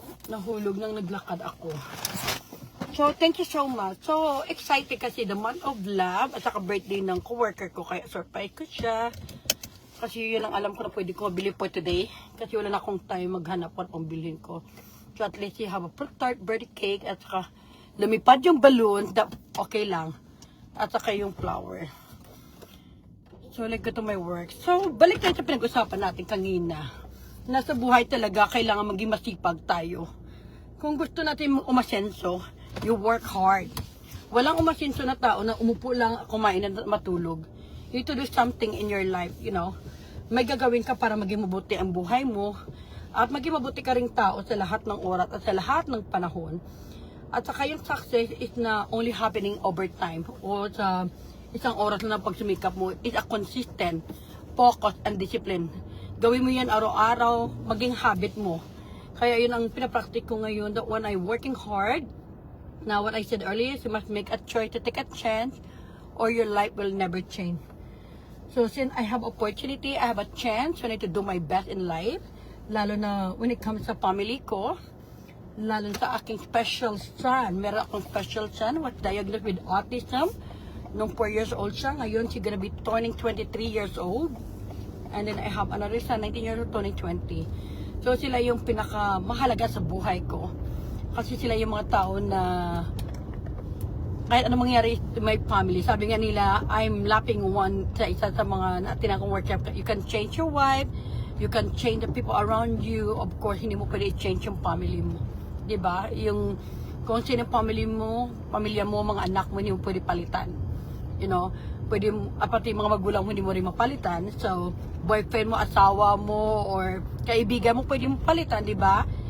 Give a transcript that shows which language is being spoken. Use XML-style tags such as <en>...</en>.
<tl>Nahulog nang naglakad ako.</tl> <en>So, thank you so much. So, excited kasi the month of love at saka birthday ng coworker ko.</en> <tl>Kaya surprise ko siya. Kasi yun ang alam ko na pwede ko mabili</tl> <en>for today.</en> <tl>Kasi wala na akong time maghanap kung anong bilhin ko.</tl> <en>So, at least you have a fruit tart, birthday cake, at saka lumipad yung balloon. Okay lang. At saka yung flower. So, let's go to my work.</en> <tl>So, balik tayo sa pinag-usapan natin kanina. Nasa buhay talaga, kailangan maging masipag tayo. Kung gusto natin umasenso,</tl> <en>you work hard.</en> <tl>Walang umasenso na tao na umupo lang, kumain at matulog.</tl> <en>You need to do something in your life, you know.</en> <tl>May gagawin ka para maging mabuti ang buhay mo. At maging mabuti ka ring tao sa lahat ng oras at sa lahat ng panahon. At saka yung</tl> <en>success is na only happening over time.</en> <tl>O sa isang oras na pagsumikap mo,</tl> <en>is a consistent focus and discipline.</en> <tl>Gawin mo yan araw-araw, maging habit mo. Kaya yun ang pinapractice ko ngayon,</tl> <en>that when I'm working hard, now what I said earlier is you must make a choice to take a chance or your life will never change. So since I have opportunity, I have a chance, I need to do my best in life.</en> <tl>Lalo na</tl> <en>when it comes</en> <tl>sa family ko, lalo sa aking special son. Meron akong</tl> <en>special son was diagnosed with autism.</en> <tl>Nung</tl> <en>4 years old</en> <tl>siya, ngayon</tl> <en>she's gonna be turning 23 years old. And then I have another son, 19 years old, turning 20.</en> <tl>So sila yung pinakamahalaga sa buhay ko. Kasi sila yung mga tao na kahit anong mangyari</tl> <en>to my family,</en> <tl>sabi nga nila,</tl> <en>I'm lapping one</en> <tl>sa isa sa mga natin akong workshop.</tl> <en>You can change your wife, you can change the people around you.</en> <tl>Of course, hindi mo pwede i-change yung family mo. Diba? Yung kung sino family mo, pamilya mo, mga anak mo, hindi mo pwede palitan.</tl> <en>You know?</en> <tl>Pwede, pati mga magulang mo, hindi mo rin mapalitan. So, boyfriend mo, asawa mo, or kaibigan mo, pwede mo palitan, di ba?</tl>